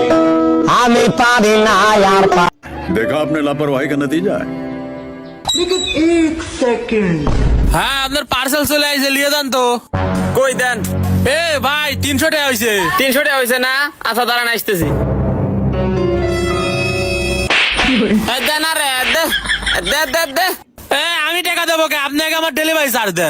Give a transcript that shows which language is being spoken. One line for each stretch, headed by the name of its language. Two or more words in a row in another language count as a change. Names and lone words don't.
Bangla: আমি পারি না আর
Hindi: देखा आपने लापरवाही का नतीजा है।
Bangla: হ্যাঁ আপনার পার্সেল চলে আইছে লিয়ে দেন তো। কই দেন? এ ভাই 300 টাকা হইছে। 300 টাকা হইছে না? আচ্ছা দাঁড়ান আসতেছি। দেন আরে দে দে দে দে। আমি টাকা দেবো কে? আপনি আগে আমার ডেলিভারি চার্জ দেন।